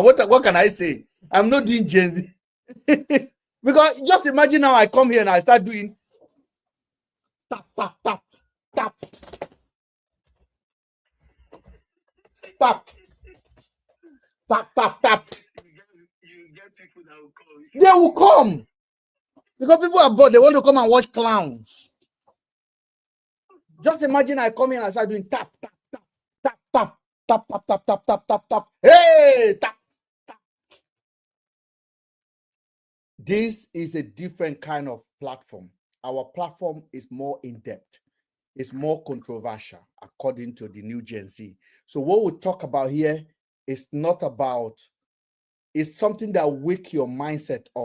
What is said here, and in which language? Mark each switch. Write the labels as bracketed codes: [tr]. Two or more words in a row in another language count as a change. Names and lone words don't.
[en] What can I say? I'm not doing Gen Z. Because just imagine now I come here and I start doing tap, tap, tap, tap, tap, tap, tap, tap. You get people that will come. They will come. Because people are bored. They want to come and watch clowns. Just imagine I come here and I start doing tap, tap, tap, tap, tap, tap, tap, tap, tap, tap, tap, tap. Hey, tap. This is a different kind of platform. Our platform is more in-depth. It's more controversial, according to the new Gen Z. So what we talk about here is not about, it's something that wake your mindset up.